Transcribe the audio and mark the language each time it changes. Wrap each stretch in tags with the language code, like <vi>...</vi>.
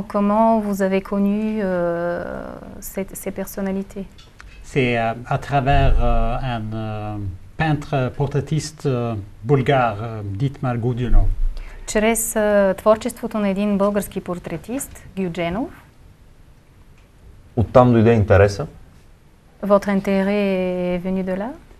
<fr>Comment vous avez connu ces personnalités? C'est à travers un peintre portraitiste bulgare, Дитмар Гудинов.</fr> <bg>Чрез творчеството на един български портретист, Гюдженов. Оттам дойде интереса?</bg> <fr>Votre intérêt est venu de là?</fr>